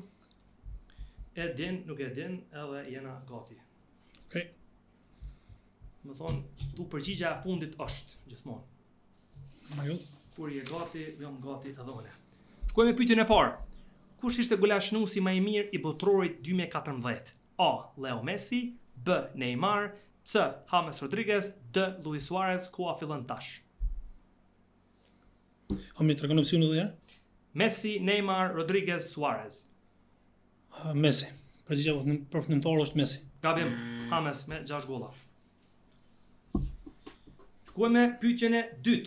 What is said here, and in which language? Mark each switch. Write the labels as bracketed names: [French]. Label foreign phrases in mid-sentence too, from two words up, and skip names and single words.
[Albanian] E din, nuk e din, edhe jena gati. Okej. Më thonë, tu përgjigja e fundit është gjithmonë. Ajo. Kur je gati, jam gati edhe unë. Shkojmë me pyetjen e parë. Kush ishte golashnuesi më i mirë i botrorit 2014? A. Leo Messi, B. Neymar, C. James Rodriguez, D. Luis Suarez, koha fillon tash. A mi tregon opsione edhe herë? Messi, Neymar, Rodriguez, Suarez. Messi. Përgjigjja përfundimtare është Messi. Gabim, James me 6 golla. Shkojmë pyetjen e dytë.